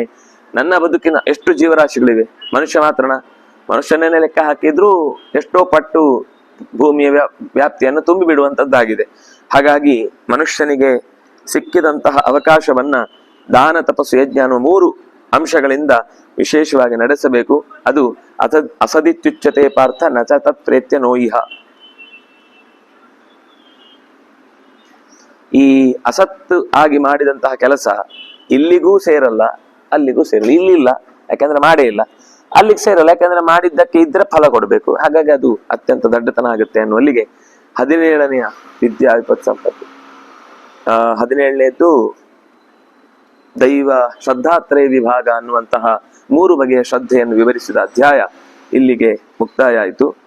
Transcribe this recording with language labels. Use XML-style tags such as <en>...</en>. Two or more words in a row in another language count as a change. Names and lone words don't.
<kn>ನನ್ನ ಬದುಕಿನ ಎಷ್ಟು ಜೀವರಾಶಿಗಳಿವೆ, ಮನುಷ್ಯ ಮಾತ್ರನ, ಮನುಷ್ಯನೇ ಲೆಕ್ಕ ಹಾಕಿದ್ರೂ ಎಷ್ಟೋ ಪಟ್ಟು ಭೂಮಿಯ ವ್ಯಾಪ್ತಿಯನ್ನು ತುಂಬಿ ಬಿಡುವಂತದ್ದಾಗಿದೆ. ಹಾಗಾಗಿ ಮನುಷ್ಯನಿಗೆ ಸಿಕ್ಕಿದಂತಹ ಅವಕಾಶವನ್ನ ದಾನ, ತಪಸ್ಸು, ಯಜ್ಞ ಅನ್ನುವ ಮೂರು ಅಂಶಗಳಿಂದ ವಿಶೇಷವಾಗಿ ನಡೆಸಬೇಕು.</kn> <sa>ಅದು ಅಸದಿತ್ಯುಚ್ಯತೆ ಪಾರ್ಥ ನಚ ತತ್ ಪ್ರೇತ್ಯ ನೋಯಿಹ.</sa> <kn>ಈ ಅಸತ್ತು ಆಗಿ ಮಾಡಿದಂತಹ ಕೆಲಸ ಇಲ್ಲಿಗೂ ಸೇರಲ್ಲ, ಅಲ್ಲಿಗೂ ಸೇರಲ್ಲ. ಇಲ್ಲಿಲ್ಲ ಯಾಕಂದ್ರೆ ಮಾಡೇ ಇಲ್ಲ, ಅಲ್ಲಿಗೆ ಸೇರಲ್ಲ ಯಾಕಂದ್ರೆ ಮಾಡಿದ್ದಕ್ಕೆ ಇದ್ರೆ ಫಲ ಕೊಡ್ಬೇಕು. ಹಾಗಾಗಿ ಅದು ಅತ್ಯಂತ ದಡ್ಡತನ ಆಗುತ್ತೆ ಅನ್ನುವಲ್ಲಿಗೆ 17ನೆಯ ವಿದ್ಯಾ ವಿಪತ್ ಸಂಪತ್ತು, 17ನೇದ್ದು ದೈವ ಶ್ರದ್ಧಾತ್ರಯ ವಿಭಾಗ ಅನ್ನುವಂತಹ 3 ಬಗೆಯ ಶ್ರದ್ಧೆಯನ್ನು ವಿವರಿಸಿದ ಅಧ್ಯಾಯ ಇಲ್ಲಿಗೆ ಮುಕ್ತಾಯ ಆಯಿತು.</kn>